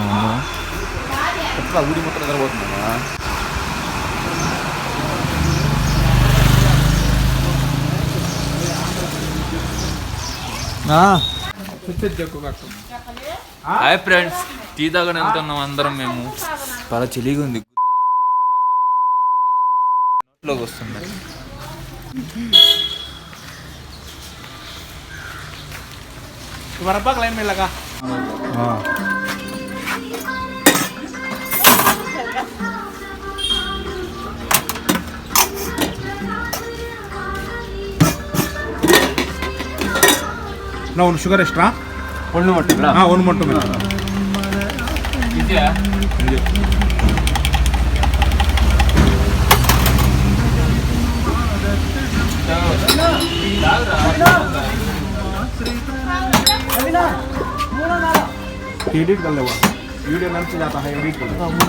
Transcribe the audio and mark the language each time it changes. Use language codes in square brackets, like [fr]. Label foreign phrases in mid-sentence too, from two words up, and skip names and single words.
[te] ఊడి మొత్తం నిద్రపోతుందా? హాయ్ ఫ్రెండ్స్, టీ తాగని వెళ్తున్నాం అందరం. మేము చాలా చలిగా ఉంది, నోట్లోకి వస్తుంది. [hi] లైన్ में लगा ना [kn] ಒಂದು ಶುಗರ್ ಎಕ್ಸ್ಟ್ರಾ ಒಂದು ಮೊಟ್ಟೆ ಒಂದು ಮೊಟ್ಟೆ ಇದೆಯಾ? [hi] एडिट कर ले, वीडियो नंबर से जाता है, एडिट कर ले।